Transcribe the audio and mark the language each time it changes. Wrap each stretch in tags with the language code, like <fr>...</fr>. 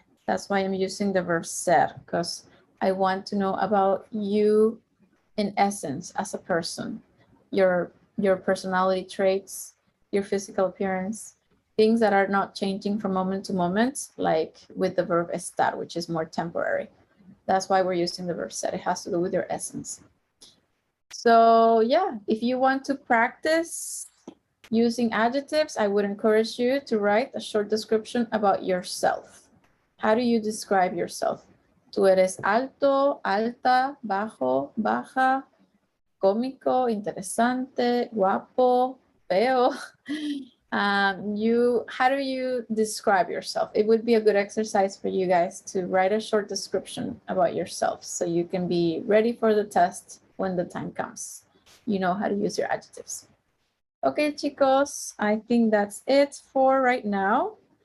<en>That's why I'm using the verb ser, because I want to know about you in essence as a person, your personality traits, your physical appearance, things that are not changing from moment to moment, like with the verb estar, which is more temporary. That's why we're using the verb ser. It has to do with your essence. So yeah, if you want to practice using adjectives, I would encourage you to write a short description about yourself. How do you describe yourself?</en> <es>Tú eres alto, alta, bajo, baja, cómico, interesante, guapo, feo.</es> <en>How do you describe yourself? It would be a good exercise for you guys to write a short description about yourself so you can be ready for the test when the time comes. You know how to use your adjectives. Okay, chicos, I think that's it for right now.</en>